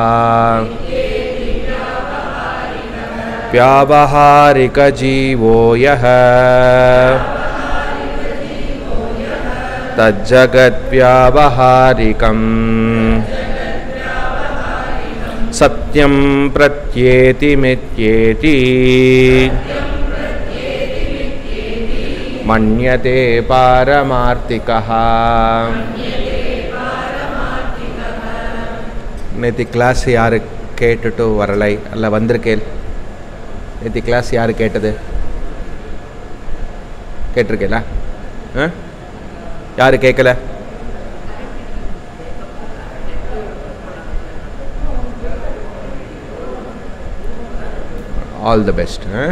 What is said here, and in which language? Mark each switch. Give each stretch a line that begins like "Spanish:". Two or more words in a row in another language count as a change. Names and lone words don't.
Sanskrit: व्यावहारिक जीवो यः तज्जगद्व्यावहारिकं सत्यं प्रत्येति मिथ्येति मन्यते पारमार्थिकः।
Tamil: நேற்று கிளாஸ் யார் கேட்டுட்டு வரலை அல்ல வந்திருக்கேன்? நேற்று கிளாஸ் யார் கேட்டது? கேட்டிருக்கேல? யார் கேட்கல?
English: all the best.